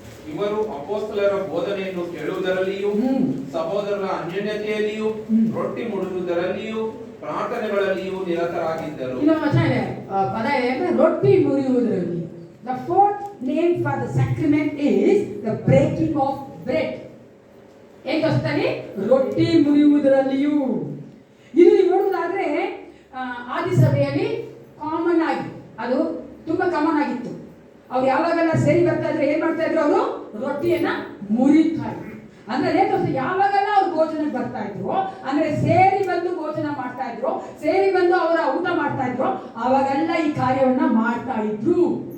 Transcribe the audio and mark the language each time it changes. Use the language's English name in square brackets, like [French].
[Kannada] ಇವರು ಅಪೊಸ್ತಲರ ಬೋಧನೆಯನ್ನು ಕೇಳುವುದರಲ್ಲಿಯೂ, ಸಹೋದರರ ಅನ್ಯೋನ್ಯತೆಯಲ್ಲಿಯೂ, ರೊಟ್ಟಿ ಮುರಿಯುವುದರಲ್ಲಿಯೂ, ಪ್ರಾರ್ಥನೆಗಳಲ್ಲಿಯೂ ನಿರತರಾಗಿದ್ದರು. ಇನ್ನೊಂದು ವಚನ ಇದೆ, ಪದ ಇದೆ, ರೊಟ್ಟಿ ಮುರಿಯುವುದರಲ್ಲಿ. [English] The fourth name for the sacrament is the breaking of bread. [Kannada] ಏಕಸ್ತಲ್ಲಿ ರೊಟ್ಟಿ ಮುರಿಯುವುದರಲ್ಲಿಯೂ. ಇದು ನೀವು ನೋಡುವುದಾದ್ರೆ ಆದಿಸಭೆಯಲ್ಲಿ ಕಾಮನ್ ಆಗಿ ಅದು ತುಂಬಾ ಕಾಮನ್ ಆಗಿತ್ತು. ಅವ್ರು ಯಾವಾಗೆಲ್ಲ ಸೇರಿ ಬರ್ತಾ ಇದ್ರೆ ಏನ್ ಮಾಡ್ತಾ ಇದ್ರು, ಅವರು ರೊಟ್ಟಿಯನ್ನ ಮುರಿತಾ ಇದ್ರು. ಅಂದ್ರೆ ಏಕಸ್ತ ಯಾವಾಗೆಲ್ಲ ಅವ್ರು ಭೋಜನಕ್ಕೆ ಬರ್ತಾ ಇದ್ರು, ಅಂದ್ರೆ ಸೇರಿ ಬಂದು ಭೋಜನ ಮಾಡ್ತಾ ಇದ್ರು, ಸೇರಿ ಬಂದು ಅವರ ಊಟ ಮಾಡ್ತಾ ಇದ್ರು, ಅವಾಗೆಲ್ಲ ಈ ಕಾರ್ಯವನ್ನ ಮಾಡ್ತಾ ಇದ್ರು.